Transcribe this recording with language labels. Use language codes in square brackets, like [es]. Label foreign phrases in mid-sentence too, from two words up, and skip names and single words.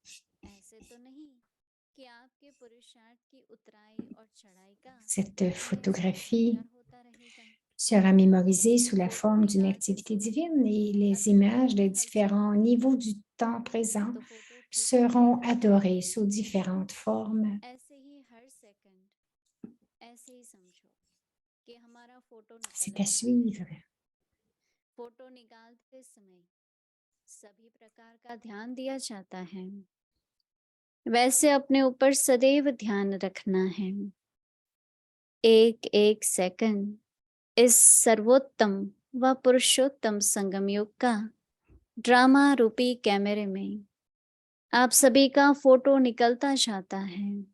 [fr] Cette photographie sera mémorisée sous la forme d'une activité divine et les images des différents niveaux du temps présent seront adorées sous différentes formes. C'est à suivre. [hi] सभी प्रकार का ध्यान दिया जाता है वैसे अपने ऊपर सदैव ध्यान रखना है एक एक सेकंड इस सर्वोत्तम व पुरुषोत्तम संगम युग का ड्रामा रूपी कैमरे में आप सभी का फोटो निकलता जाता है